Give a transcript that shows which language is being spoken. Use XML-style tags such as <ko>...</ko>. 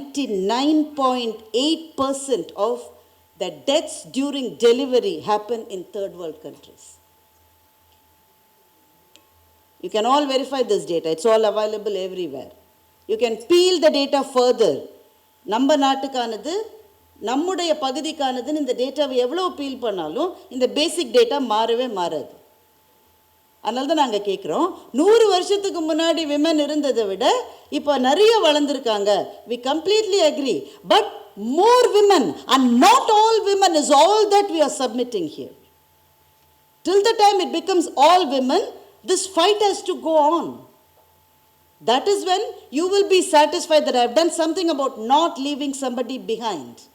<en>99.8% of the deaths during delivery happen in third world countries. You can all verify this data. It's all available everywhere. You can peel the data further.</en> <ta>நம்ம நாட்டுக்கானது, நம்முடைய பகுதிக்கானதுன்னு இந்த டேட்டாவை எவ்வளோ feel பண்ணாலும் இந்த பேசிக் data மாறவே மாறாது. அதனால தான் நாங்கள் கேட்குறோம், 100 வருஷத்துக்கு முன்னாடி விமன் இருந்ததை விட இப்போ நிறைய வளர்ந்துருக்காங்க.</ta> <en>We completely agree. But more women, and not all women is all that we are submitting here. Till the time it becomes all women, this fight has to go on. That is when you will be satisfied that I have done something about not leaving somebody behind.</en>